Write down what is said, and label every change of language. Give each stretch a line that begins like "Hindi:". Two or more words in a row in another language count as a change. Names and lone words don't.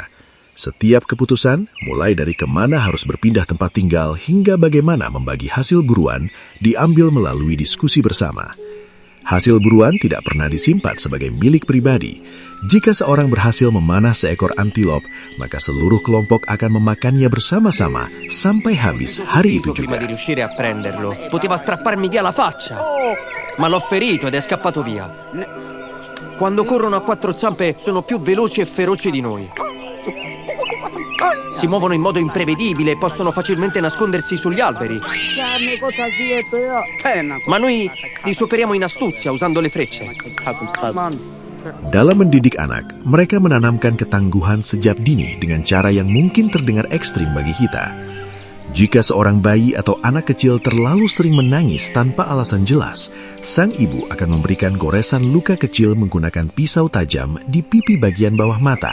Indonesian: Setiap keputusan, mulai dari kemana harus berpindah tempat tinggal hingga bagaimana membagi hasil buruan, diambil melalui diskusi bersama. Hasil buruan tidak pernah disimpan sebagai milik pribadi. Jika seorang berhasil memanah seekor antilop, maka seluruh kelompok akan memakannya bersama-sama sampai habis hari itu juga.
Italian: Prima di riuscire a prenderlo, poteva strapparmi via la faccia, ma l'ho ferito ed è scappato via. Quando corrono a quattro zampe sono più veloci e feroci di noi. Si muovono in modo imprevedibile e possono facilmente nascondersi sugli alberi. Ma noi li superiamo in astuzia usando le frecce.
Indonesian: Dalam mendidik anak, mereka menanamkan ketangguhan sejak dini dengan cara yang mungkin terdengar ekstrim bagi kita. Jika seorang bayi atau anak kecil terlalu sering menangis tanpa alasan jelas, sang ibu akan memberikan goresan luka kecil menggunakan pisau tajam di pipi bagian bawah mata.